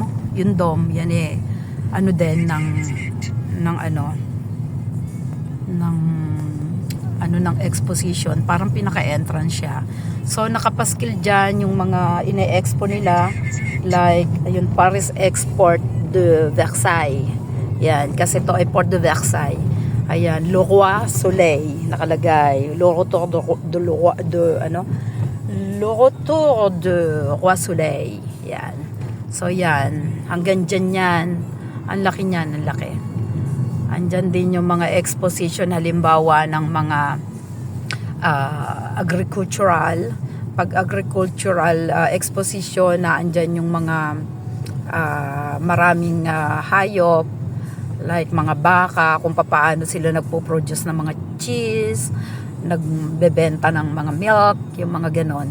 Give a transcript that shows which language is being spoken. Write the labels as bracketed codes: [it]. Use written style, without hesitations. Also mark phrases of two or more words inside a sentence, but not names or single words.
[tl] Yung dome, yan ano din ng exposition, parang pinaka-entrance siya. So nakapaskil diyan yung mga ine-expo nila, like ayun, Paris Export de Versailles. Yan, kasi to ay Port de Versailles. Ayan, Le Roi Soleil nakalagay. Le Retour de Roi Soleil. Yan. So yan, hanggang dyan yan. Ang laki niyan, ang laki. Andyan din yung mga exposition, halimbawa ng mga agricultural. Pag agricultural exposition, na andyan yung mga maraming hayop, like mga baka, kung paano sila nagpo-produce ng mga cheese, nagbebenta ng mga milk, yung mga ganon.